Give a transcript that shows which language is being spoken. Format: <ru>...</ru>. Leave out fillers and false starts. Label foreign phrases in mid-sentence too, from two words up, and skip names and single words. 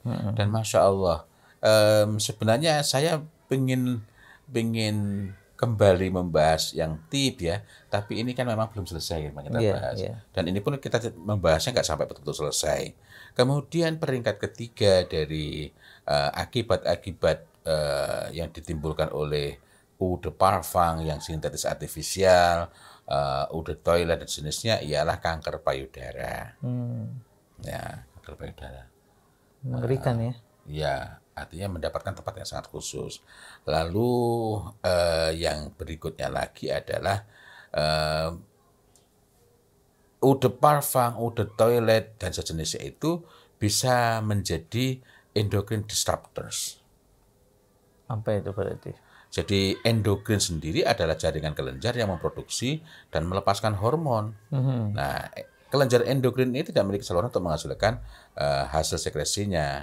<id>Dan</id> <ar>ما شاء الله,</ar> <id>sebenarnya saya ingin kembali membahas yang tip ya, tapi ini kan memang belum selesai yang kita bahas. Dan ini pun kita membahasnya nggak sampai betul-betul selesai. Kemudian peringkat ketiga dari akibat-akibat yang ditimbulkan oleh</id> <fr>eau de parfum</fr> <id>yang sintetis artifisial,</id> <fr>eau de toilette</fr> <id>dan jenisnya ialah kanker payudara. Ya, kanker payudara. Mengerikan ya. Ya, artinya mendapatkan tempat yang sangat khusus. Lalu yang berikutnya lagi adalah</id> <fr>eau de parfum, eau de toilette</fr> <id>dan sejenisnya itu bisa menjadi</id> <en>endocrine disruptors.</en> <id>Apa itu berarti? Jadi endokrin sendiri adalah jaringan kelenjar yang memproduksi dan melepaskan hormon. Nah, kelenjar endokrin ini tidak memiliki saluran untuk menghasilkan hasil sekresinya.</id>